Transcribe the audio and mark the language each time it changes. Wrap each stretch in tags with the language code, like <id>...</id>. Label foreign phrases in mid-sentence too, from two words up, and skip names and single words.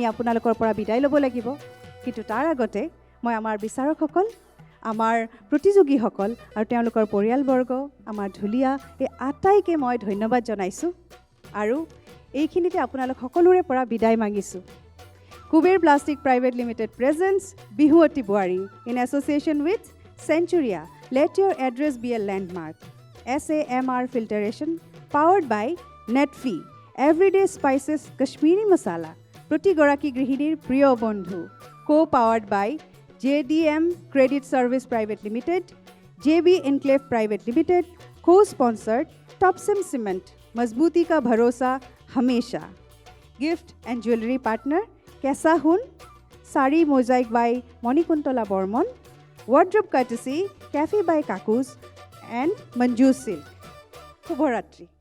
<as>আপোনালোকৰ পৰা বিদায় ল'ব লাগিব কিন্তু তাৰ আগতে মই আমাৰ বিচাৰকসকল আমাৰ প্ৰতিযোগীসকল আৰু তেওঁলোকৰ পৰিয়ালবৰ্গ আমাৰ ঢুলীয়া এই আটাইকে মই ধন্যবাদ জনাইছোঁ আৰু এইখিনিতে আপোনালোক সকলোৰে পৰা বিদায় মাগিছোঁ কুবেৰ প্লাষ্টিক প্ৰাইভেট</as> <en>Limited presents বিহুৱতী বোৱাৰী in association with Centuria let your address be a landmark SAMR Filtration powered by Netfi Everyday Spices Kashmiri Masala</en> <as>প্ৰতিগৰাকী গৃহিণীৰ প্ৰিয় বন্ধু</as> <en>co-powered by JDM Credit Service Private Limited JB Enclave Private Limited, co-sponsored Topsim Cement,</en> <hi>मज़बूती का भरोसा हमेशा.</hi> <en>Gift and jewelry partner Kesa Hun, Sari Mosaic by Monikuntola Bormon, wardrobe courtesy Cafe by Kakus and Manju Silk.</en> <as>Shubhoratri.</as>